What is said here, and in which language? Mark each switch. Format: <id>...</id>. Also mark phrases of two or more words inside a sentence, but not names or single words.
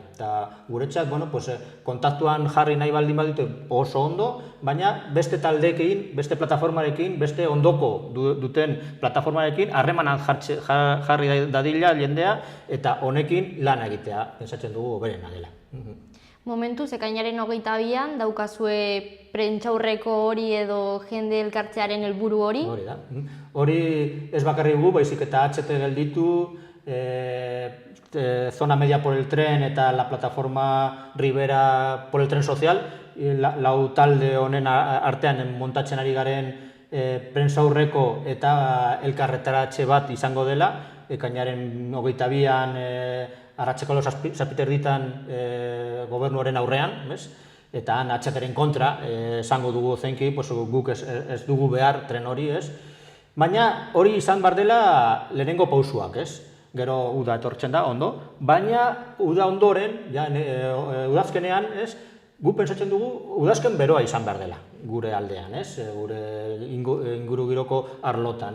<eu>Eta guretzat, kontaktuan jarri nahi baldin badute oso ondo, baina beste taldeekin, beste plataformarekin, beste ondoko duten plataformarekin harremanan jarri dadila jendea, eta honekin lan egitea, pentsatzen dugu hoberena dela. Momentuz, ekainaren 22an daukazue prentsaurreko hori edo jende elkartzearen helburu hori? Hori da. Hori ez bakarrik gu, baizik eta HT gelditu, Zona Media por el Tren eta</eu> <es>la plataforma</es> <eu>Ribera por el Tren Social, lau talde honen artean montatzen ari garen prentsaurreko eta elkarretaratze bat izango dela, ekainaren 22an arratseko zazpiterditan gobernuaren aurrean, eta han HTren kontra esango dugu zeinki, guk ez dugu behar tren hori, baina hori izan behar dela lehenengo pausuak, gero uda etortzen da, ondo, baina uda ondoren, udazkenean, gu pentsatzen dugu udazken beroa izan behar dela, gure aldean, gure ingurugiroko arlotan.</eu>